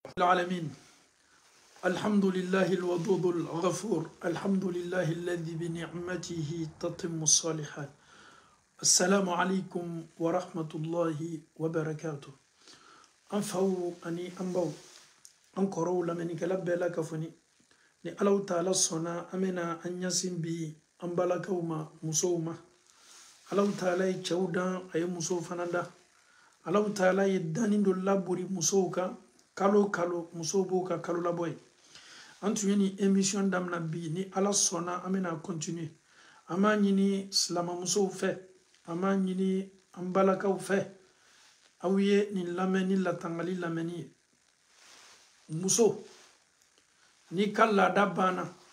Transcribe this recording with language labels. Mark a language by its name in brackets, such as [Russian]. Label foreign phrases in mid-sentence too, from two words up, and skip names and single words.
[Arabic] العالمين الحمد لله الودود الغفور الحمد لله الذي بنعمته تتم الصالحات السلام عليكم ورحمة الله وبركاته أنفو أني أنبو أنكرو لمن كلب كفني [Bambara] ni alaw taala sɔnna an bɛna an ɲasin bi an balakaw ma musow ma alaw taala ye cɛw dan a ye musow fana da alaw taala ye danni dɔ labori musow kan kalo kalo musow b'o ka kalo labɔ ye an tun ye ni émission damina bi ni ala sɔnna an bɛna continuer an b'a ɲini silamamusow fɛ an b'a ɲini an balakaw fɛ aw ye nin lamɛn ni latangali lamɛnni ye muso ni ka laada banna